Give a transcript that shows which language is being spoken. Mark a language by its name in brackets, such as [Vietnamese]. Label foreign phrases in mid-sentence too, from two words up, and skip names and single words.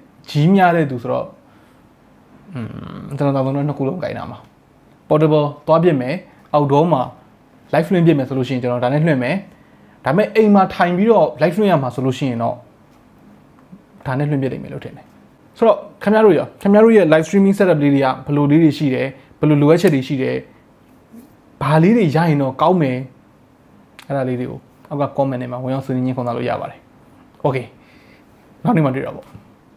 [Burmese] ကြီးများတဲ့သူဆိုတော့ကျွန်တော်သာဆိုတော့နှစ်ခုလုံးကြိုင်တာမှာ portable သွားပြစ်မယ် outdoor မှာ live လွှင့် ပြစ်မယ်ဆိုလို့ရှိရင်ကျွန်တော်ဒါနဲ့လွှင့်မယ်ဒါပေမဲ့အိမ်မှာထိုင်ပြီးတော့ live လွှင့်ရမှာဆိုလို့ရှိရင်တော့ဒါနဲ့လွှင့်ပြစ်နိုင်မယ်လို့ထင်တယ်ဆိုတော့ခင်ဗျားတို့ရဲ့ [English] live streaming setup [Burmese] လေးတွေကဘယ်လိုလေးတွေရှိတယ်ဘယ်လိုလိုအပ်ချက်တွေရှိတယ်ဘာလေးတွေရရင်တော့ကောင်းမယ်အဲ့ဒါလေးတွေကိုအောက်က comment ထဲမှာဝင်ရောက်ဆွေးနွေးညှိနှိုင်းခွင့်ရလို့ရပါတယ် okay နောက်နေ့မှတွေ့တော့ပေါ့